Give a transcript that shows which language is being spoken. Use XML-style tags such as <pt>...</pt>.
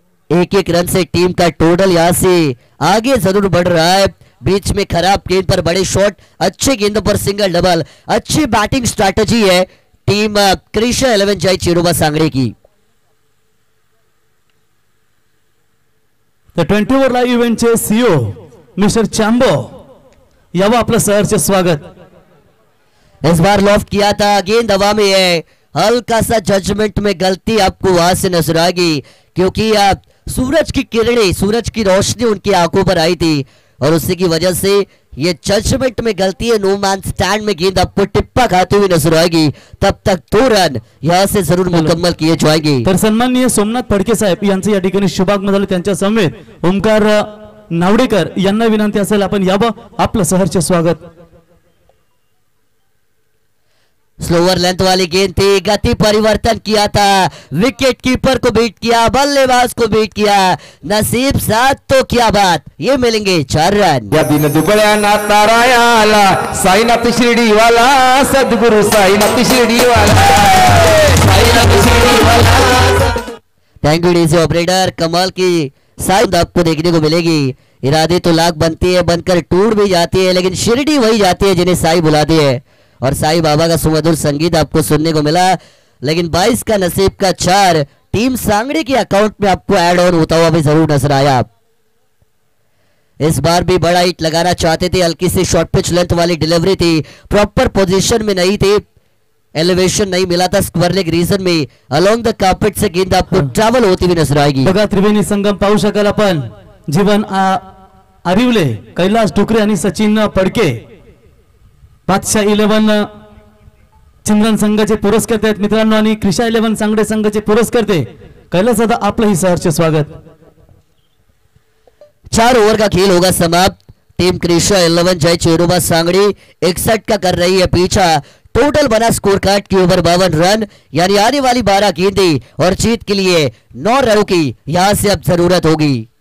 <hi>एक रन से टीम का टोटल यहां से आगे जरूर बढ़ रहा है। बीच में खराब गेंद पर बड़े शॉट, अच्छे गेंदों पर सिंगल डबल, अच्छी बैटिंग स्ट्रैटेजी है टीम क्रिशा 11 जय चिरोबा सांगड़े की।</hi> <mr>तर 20 ओव्हर लाईव्ह इव्हेंटचे सीईओ मिस्टर चॅम्बो यावं आपलं सहर्ष स्वागत।</mr> <hi>इस बार लॉफ्ट किया था, गेंद हवा में है, हल्का सा जजमेंट में गलती आपको वहां से नजर आएगी क्योंकि सूरज की किरणें, सूरज की रोशनी उनकी आंखों पर आई थी और उसी की वजह से ये जजमेंट में गलती है। नो मैन स्टैंड में गेंद आपको टिप्पा खाते हुए नजर आएगी, तब तक 2 रन यहां से जरूर मुकम्मल किए जाएंगे।</hi> <mr>तर सन्माननीय सोमनाथ फडके साहेब यांचं या ठिकाणी शुभागमन झालं, त्यांच्या समेत ओमकार नावडेकर यांना विनंती असेल आपण यावं आपलं सहर्ष स्वागत।</mr> <hi>स्लोअर लेंथ वाली गेंद थी, गति परिवर्तन किया था, विकेट कीपर को बीट किया, बल्लेबाज को बीट किया, नसीब साथ तो क्या बात, ये मिलेंगे 4 रन।</hi> <mr>या दिन दुबळ्यांना तारायाला साईनाथ शिर्डीवाला, सद्गुरु Sainath शिर्डीवाला, Sainath शिर्डीवाला।</mr> <hi>Thank you DC operator, कमाल की साइड आपको देखने को मिलेगी। इरादे तो लाख बनती है, बनकर टूट भी जाती है, लेकिन शिरडी वही जाती है जिन्हें साई बुलाती है और साई बाबा का सुमधुर संगीत आपको सुनने को मिला। लेकिन 22 का नसीब का 4 टीम सांगड़े के अकाउंट में आपको ऐड ऑन होता हुआ भी जरूर नजर आया। इस बार भी बड़ा हिट लगाना चाहते थे, हल्की सी शॉर्ट पिच लेंथ वाली डिलीवरी थी, प्रॉपर पोजीशन में नहीं थी, एलिवेशन नहीं मिला था स्क्वायर लेग रीजन में, अलोंग द कार्पेट से गेंद आपको ट्रैवल होती हुई नजर आएगी।</hi> <mr>बघा त्रिवेणी संगम पाहू शकाल आपण, जीवन आरिवले, कैलास डुकरे आणि सचिन पडके बादशाह 11 चिंद्रन संघाचे पुरस्कर्ते आहेत मित्रांनो आणि क्रिशा 11 सांगडे संघाचे पुरस्कर्ते कैलास दादा, आपलंही सहर्ष स्वागत।</mr> <hi>4 ओवर का खेल होगा समाप्त। टीम क्रिशा 11 जय चिरोबा सांगड़ी 61 का कर रही है पीछा। टोटल बना स्कोर कार्ड की ओवर 52 रन, यानी आने वाली 12 गेंदें और जीत के लिए 9 रनों की यहां से अब जरूरत होगी।</hi>